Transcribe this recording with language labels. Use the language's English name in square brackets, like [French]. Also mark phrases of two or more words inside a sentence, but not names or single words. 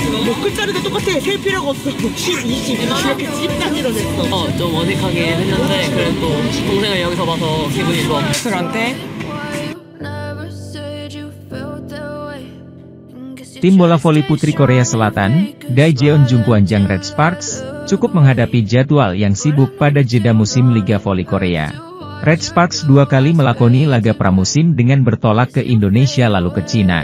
[Korean] 글자리도 똑같아. 셀 필요가 없어. 10, 20 이렇게 10단위로 됐어. 좀 어색하긴 했는데 그래도 동생을 여기서 봐서 기분이 좋아. Durante [Indonesian] Tim bola voli putri Korea Selatan, Daejeon Jungkwanjang Red Sparks, cukup menghadapi jadwal yang sibuk pada jeda musim Liga Voli Korea. Red Sparks 2 kali melakoni laga pramusim dengan bertolak ke Indonesia lalu ke Cina.